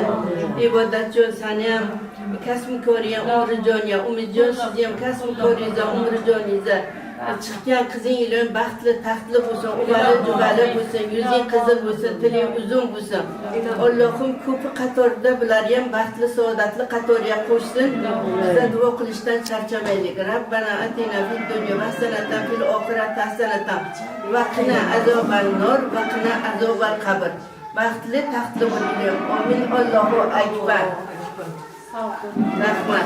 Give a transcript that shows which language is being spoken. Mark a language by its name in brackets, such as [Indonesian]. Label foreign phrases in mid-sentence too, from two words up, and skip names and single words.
[Uzbek] Ibodatjon sani ham kasb-koriya umri joniga, umidjon sizni ham kasb-koriyangizga umri joningizga chiqqan qizing iloyim baxtli, taxtli bo'lsin, uvali juvali bo'lsin, yuzing qizil bo'lsin, tiling uzun bo'lsin. Allohim ko'pi qatorida bular ham baxtli, saodatli qatoriga qo'shsin. Bizlar duo qilishdan charchamaylik. [Arabic] ربنا آتنا في الدنيا حسنة وفي الآخرة حسنة وقنا عذاب النار وقنا عذاب القبر. [Uzbek] Baxtli, taxtli bo'ling. Amin. [Arabic] الله أكبر. [Uzbek] Rahmat.